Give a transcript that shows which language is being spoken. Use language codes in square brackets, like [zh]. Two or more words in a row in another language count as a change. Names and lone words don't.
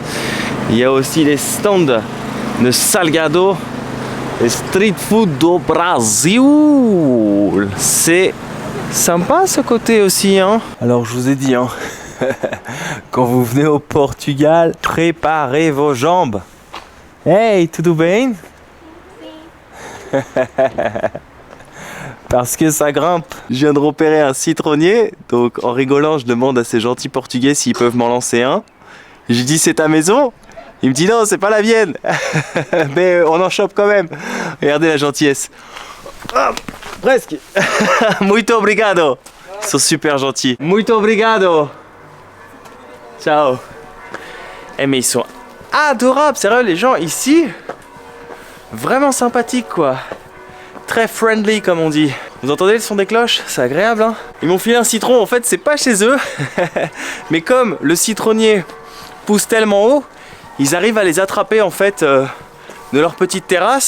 [fr] Il y a aussi des stands de salgado, les [en] street food [pt] do Brasil. [fr] C'est sympa ce côté aussi, hein. Alors je vous ai dit, hein, quand vous venez au Portugal, préparez vos jambes. [pt] Hey, tudo bem? [fr] Parce que ça grimpe. Je viens de repérer un citronnier, donc en rigolant, je demande à ces gentils portugais s'ils peuvent m'en lancer un. Je lui dis, c'est ta maison? Il me dit non, c'est pas la mienne. Mais on en chope quand même. Regardez la gentillesse. Ah, presque. [pt] Muito obrigado. [fr] Ils sont super gentils. [pt] Muito obrigado. Ciao. [fr] Eh mais ils sont adorables, sérieux, les gens ici. Vraiment sympathiques quoi. Très friendly comme on dit. Vous entendez le son des cloches? C'est agréable hein. Ils m'ont filé un citron, en fait c'est pas chez eux. Mais comme le citronnier pousse tellement haut, ils arrivent à les attraper en fait de leur petite terrasse.